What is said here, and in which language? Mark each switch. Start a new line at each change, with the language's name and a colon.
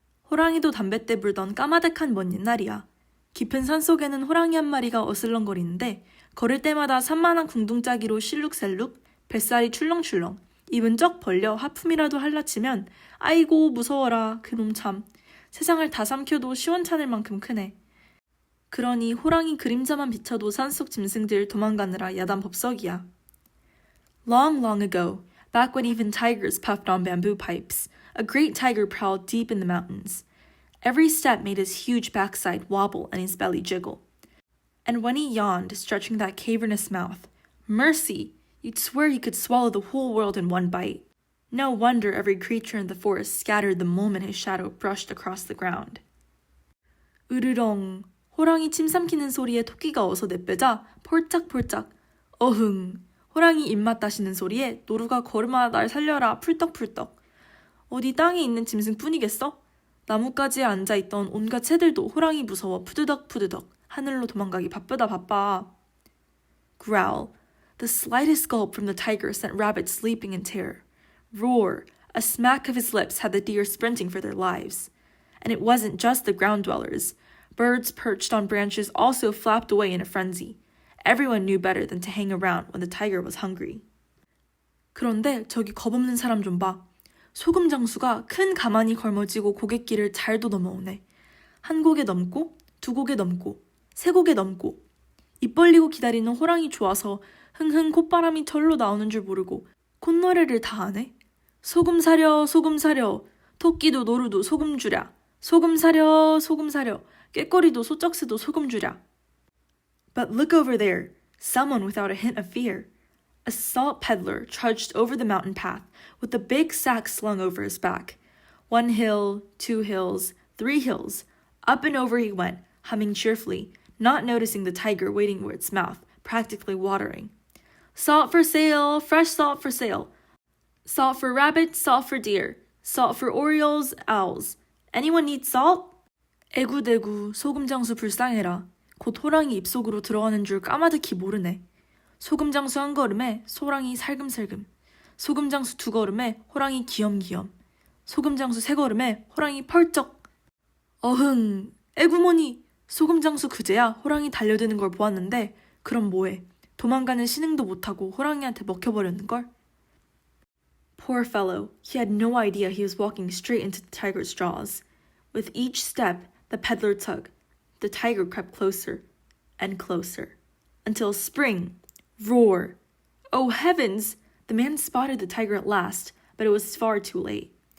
Korean: 호랑이도 담뱃대 불던 까마득한 먼 옛날이야. 깊은 산속에는 호랑이 한 마리가 어슬렁거리는데 걸을 때마다 산만한 궁둥짜기로 실룩셀룩, 뱃살이 출렁출렁, 입은 쩍 벌려 하품이라도 할라치면 아이고 무서워라 그놈 참. 세상을 다 삼켜도 시원찮을 만큼 크네. 그러니 호랑이 그림자만 비춰도 산속 짐승들 도망가느라 야단 법석이야.
English: Long, long ago, back when even tigers puffed on bamboo pipes, a great tiger prowled deep in the mountains. Every step made his huge backside wobble and his belly jiggle. And when he yawned, stretching that cavernous mouth, mercy! You'd swear he could swallow the whole world in one bite. No wonder every creature in the forest scattered the moment his shadow brushed across the ground.
Korean: 으르렁. 호랑이 침 삼키는 소리에 토끼가 어서 내빼자 폴짝폴짝. 어흥. 호랑이 입맛 다시는 소리에 노루가 걸음아 날 살려라 풀떡풀떡. 어디 땅에 있는 짐승뿐이겠어? 나뭇가지에 앉아있던 온갖 새들도 호랑이 무서워 푸드덕푸드덕 하늘로 도망가기 바빠.
English: Growl. The slightest gulp from the tiger sent rabbits leaping in terror. Roar. A smack of his lips had the deer sprinting for their lives. And it wasn't just the ground dwellers. Birds perched on branches also flapped away in a frenzy. Everyone knew better than to hang around when the tiger was hungry.
Korean: 그런데 저기 겁없는 사람 좀 봐. 소금 장수가 큰 가마니 걸머지고 고갯길을 잘도 넘어오네. 한 고개 넘고, 두 고개 넘고, 세 고개 넘고. 입 벌리고 기다리는 호랑이 좋아서 흥흥 콧바람이 절로 나오는 줄 모르고 콧노래를 다 하네. 소금 사려, 소금 사려. 토끼도 노루도 소금 주랴. 소금 사려, 소금 사려. 꾀꼬리도 소쩍새도 소금 주랴.
English: But look over there. Someone without a hint of fear. A salt peddler trudged over the mountain path with a big sack slung over his back. 1 hill, 2 hills, 3 hills. Up and over he went, humming cheerfully, not noticing the tiger waiting with its mouth, practically watering. Salt for sale, fresh salt for sale. Salt for rabbits, salt for deer. Salt for orioles, owls. Anyone need salt?
Korean: 에구대구 소금장수 불쌍해라. 곧 호랑이 입속으로 들어가는 줄 까마득히 모르네. 소금장수 한 걸음에 소랑이 살금살금. 소금장수 두 걸음에 호랑이 귀염귀염. 소금장수 세 걸음에 호랑이 펄쩍. 어흥, 에구머니. 소금장수 그제야 호랑이 달려드는 걸 보았는데 그럼 뭐해. 도망가는 신흥도 못하고 호랑이한테 먹혀버렸는걸?
English: Poor fellow, he had no idea he was walking straight into the tiger's jaws. With each step the peddler took, the tiger crept closer and closer, until spring, roar. Oh heavens! The man spotted the tiger at last, but it was far too late.